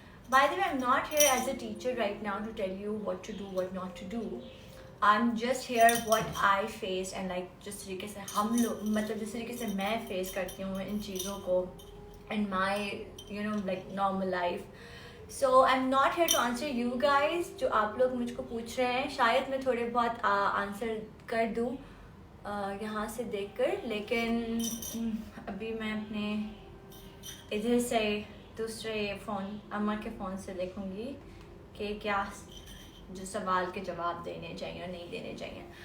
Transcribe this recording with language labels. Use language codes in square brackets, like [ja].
[en] By the way, I am not here as a teacher right now to tell you what to do what not to do. I'm just here what I face and like [hi] जिस तरीके से हम लोग, मतलब जिस तरीके से मैं फेस करती हूँ इन चीज़ों को [en] in my like normal life. So I'm not here to answer you guys [hi] जो आप लोग मुझको पूछ रहे हैं. शायद मैं थोड़े बहुत आंसर कर दूँ यहाँ से देखकर, लेकिन अभी मैं अपने इधर से दूसरे फ़ोन अम्मा के फ़ोन से देखूँगी कि क्या जो सवाल के जवाब देने चाहिए और नहीं देने चाहिए.